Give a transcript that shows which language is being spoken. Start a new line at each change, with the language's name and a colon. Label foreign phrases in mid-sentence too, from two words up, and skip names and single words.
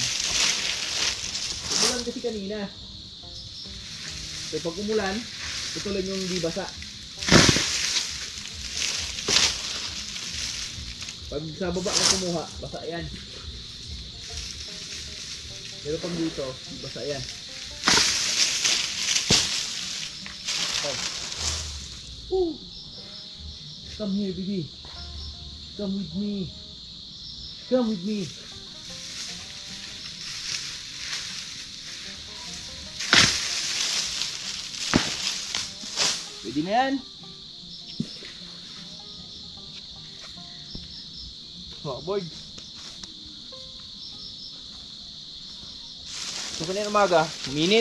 Filipino: Umulan kasi kanina. So pag umulan, ito lang yung di basa. Pag sa baba ka kumuha, basa yan. Pero pag dito, basa yan. Oh.
English: Come here, baby. Come with me. Come with me.
Filipino: Pwede na yan.
English: Oh, board.
Filipino: So kanina umaga, minute.